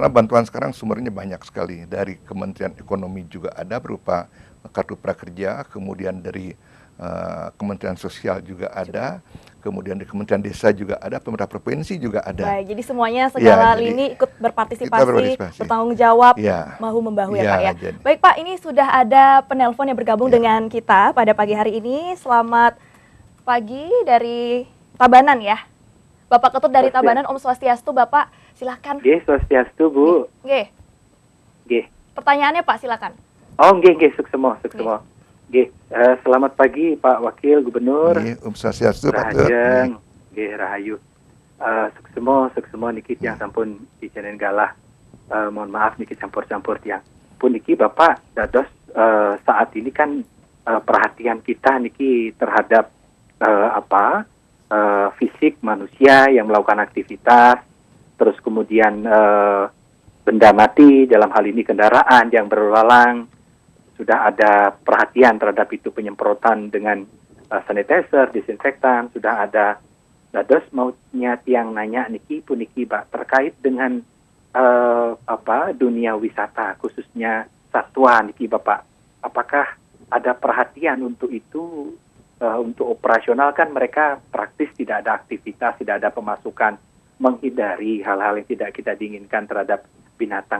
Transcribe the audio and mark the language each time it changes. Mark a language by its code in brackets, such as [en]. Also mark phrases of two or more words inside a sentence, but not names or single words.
[id] Karena bantuan sekarang sumbernya banyak sekali. Dari Kementerian Ekonomi juga ada berupa kartu prakerja, kemudian dari Kementerian Sosial juga ada, kemudian di Kementerian Desa juga ada, pemerintah provinsi juga ada. Baik, jadi semuanya segala jadi lini ikut kita berpartisipasi, berpartisipasi. bertanggung jawab, Ya. bahu-membahu ya Ya, Pak ya. jadi- Baik Pak, ini sudah ada penelpon yang bergabung Ya. dengan kita pada pagi hari ini. Selamat pagi dari Tabanan ya. Bapak Ketut dari Tabanan, Om Swastiastu, Bapak silakan. [ban] Nggih, swastiastu, Bu. Nggih, Nggih. [id] pertanyaannya Pak silakan. [ban] Oh, nggih, suksemo. [id] Nggih, selamat pagi Pak Wakil Gubernur. [ban] Nggih, Swastiastu, Pak Tut. Rahajeng, nggih rahayu. Suksemo niki tiyang sampun dijanen galah. [id] Mohon maaf niki campur-campur tiyang. [ban] Pun niki [id] Bapak dados saat ini kan perhatian kita niki terhadap fisik manusia yang melakukan aktivitas, terus kemudian benda mati, dalam hal ini kendaraan yang berlalang, sudah ada perhatian terhadap itu, penyemprotan dengan sanitizer, disinfektan, sudah ada. Dados maunya tiang nanya [ban] niki puniki [id] Pak terkait dengan dunia wisata khususnya satwa niki Bapak. Apakah ada perhatian untuk itu? Untuk operasional kan mereka praktis tidak ada aktivitas, tidak ada pemasukan, menghindari hal-hal yang tidak kita diinginkan terhadap binatang.